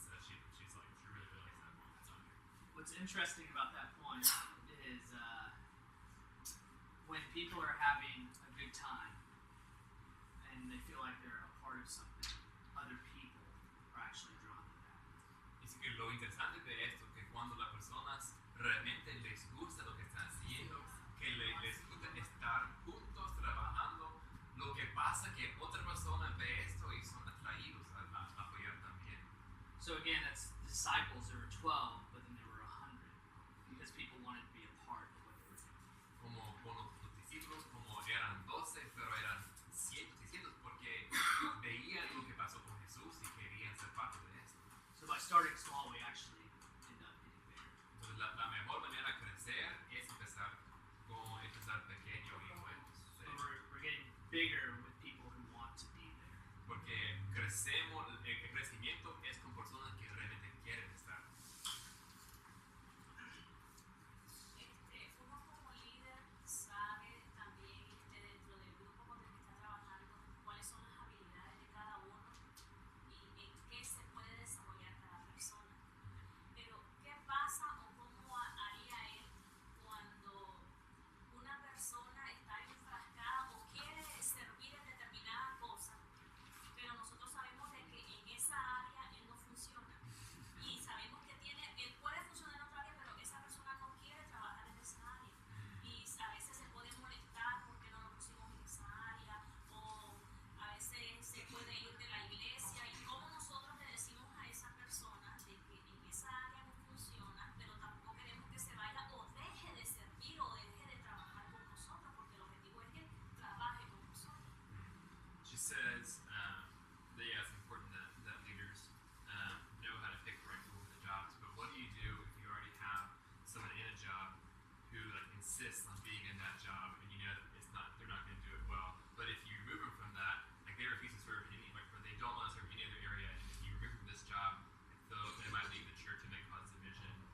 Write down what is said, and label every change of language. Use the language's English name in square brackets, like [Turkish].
[English] So she's like, she really likes that point. That's on her. What's interesting about that point is when people are having a good time and they feel like they're a part of something, other people are actually drawn to that. [Spanish] Dice que lo interesante de esto es que cuando las personas realmente les gusta lo que están haciendo, que les gusta estar juntos trabajando, lo que pasa es que otra persona ve esto y son atraídos a apoyar también. [English] So again, that's disciples. There were 12, but then there were 100 because people wanted to be a part of what they were doing. [Spanish] Como con los discípulos, como eran 12, pero eran cientos y cientos porque veían lo que pasó con Jesús y querían ser parte de esto. [English] So by starting small, we actually end up getting bigger. [Spanish] Entonces la mejor manera de crecer es empezar pequeño y bueno. [English] So we're getting bigger with people who want to be there. [Spanish] Porque crecemos, el crecimiento es con personas que realmente quieren estar. Uno como líder sabe también dentro del grupo con el que está trabajando cuáles son las habilidades de cada uno y en qué se puede desarrollar cada persona. Pero, ¿qué pasa o cómo haría él cuando una persona está enfrascada o quiere servir en determinada cosa, pero nosotros sabemos de que en esa área él no funciona? Y sabemos que él puede funcionar en otra área, pero esa persona no quiere trabajar en esa área. Y a veces se puede molestar porque no lo pusimos en esa área, o a veces se puede ir de la iglesia. Y cómo nosotros le decimos a esa persona de que en esa área no funciona, pero tampoco queremos que se vaya o deje de servir o deje de trabajar con nosotros, porque el objetivo es que trabaje con nosotros. [English] She says that yeah, it's important that leaders know how to pick the right people for the jobs. But what do you do if you already have someone in a job who like insists on being in that job and you know that they're not going to do it well? But if you remove them from that, like they refuse to serve in any like or they don't want to serve in any other area, and if you remove them from this job, they might leave the church and make positive vision.